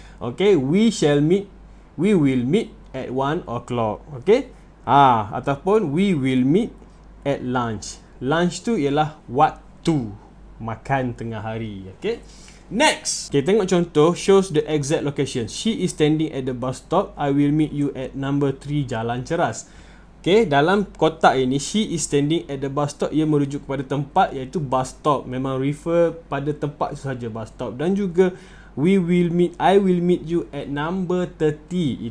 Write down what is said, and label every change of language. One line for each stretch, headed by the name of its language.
English: Okay, we will meet at 1 o'clock. Okay, ataupun we will meet at lunch.
Malay: Lunch tu ialah waktu makan tengah hari. Okay, next, okay, tengok contoh.
English: Shows the exact location. She is standing at the bus stop. I will meet you at number 3 Jalan Ceras. Okay,
Malay: dalam kotak ini,
English: she is standing at the bus stop,
Malay: ia merujuk kepada tempat, iaitu
English: bus stop.
Malay: Memang refer pada tempat sahaja, bus stop. Dan juga
English: I will meet you at number 30.